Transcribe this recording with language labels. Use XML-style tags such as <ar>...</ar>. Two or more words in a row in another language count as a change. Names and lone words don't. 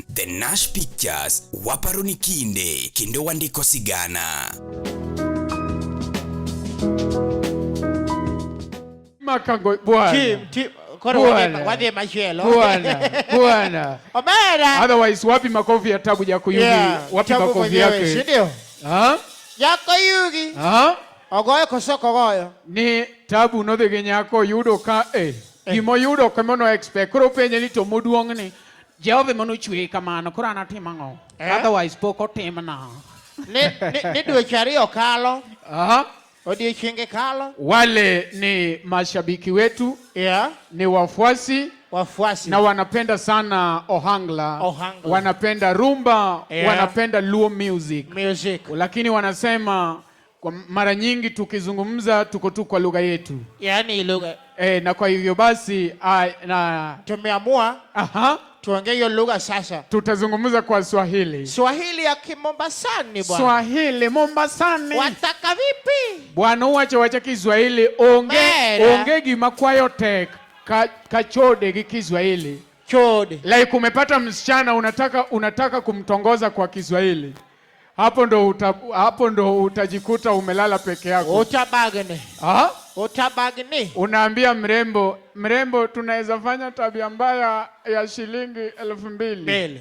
<luo>The Nash Pictures, waparoni kinde, kendo wandiko sigana. Makangoe, bwana. Koro wadhi machielo. Bwana. Omera.</luo> <sw>Otherwise wapi makofi ya Tabu Jakoyugi? Wapi makofi yake? Sindio?</sw> <luo>Jakoyugi. Ogoyo koso kogoyo. Ni Tabu nodhi gi nyako yudo ka gimo yudo kamono expect. Koro penje ni to moduong ni Jehova mano chwe kamano koro anatima ng'o. Otherwise pok otimna. Ni dweche ariyo kalo. Odiochienge kalo.</luo> <sw>Wale ni mashabiki wetu. Ni wafuasi. Na wanapenda sana Ohangla. Wanapenda rumba. Wanapenda Luo music. Lakini wanasema kwa mara nyingi tukizungumza tuko tu kwa lugha yetu. Yaani lugha. Na kwa hivyo basi tumeamua tuongee hiyo lugha sasa. Tutazungumza kwa Swahili. Swahili ya Kimombasani bwana. Swahili Mombasani. Wataka vipi? Bwana wacha Kiswahili</sw> <luo>onge gima kwayo tek kachode gi Kiswahili. Chode.</luo> <sw>Like umepata msichana unataka kumtongoza kwa Kiswahili. Hapo ndo utajikuta umelala peke yako.</sw> <luo>Utabagne. Utabagne.</luo> <sw>Unaambia mrembo tunaweza fanya tabia mbaya ya shilingi 2,000.</sw>